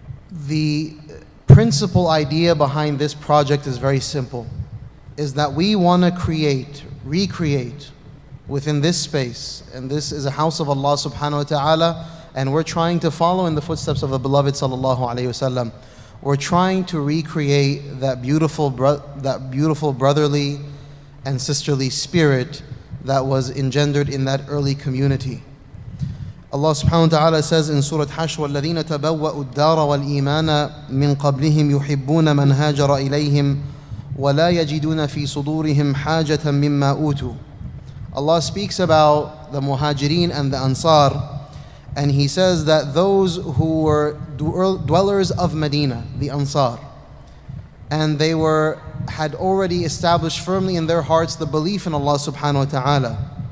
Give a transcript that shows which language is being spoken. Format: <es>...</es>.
<en>The principal idea behind this project is very simple, is that we want to recreate within this space, and this is a house of Allah subhanahu wa ta'ala, and we're trying to follow in the footsteps of the beloved sallallahu alayhi wasallam. We're trying to recreate that beautiful brotherly and sisterly spirit that was engendered in that early community. Allah subhanahu wa ta'ala says in Surah Hashr,</en> <ar>وَالَّذِينَ تَبَوَّأُوا الدَّارَ وَالْإِيمَانَ مِنْ قَبْلِهِمْ يُحِبُّونَ مَنْ هَاجَرَ إِلَيْهِمْ وَلَا يَجِدُونَ فِي صُدُورِهِمْ حَاجَةً مِمَّا أُوتُوا.</ar> <en>Allah speaks about the Muhajirin and the Ansar, and He says that those who were dwellers of Medina, the Ansar, and they had already established firmly in their hearts the belief in Allah subhanahu wa ta'ala.</en>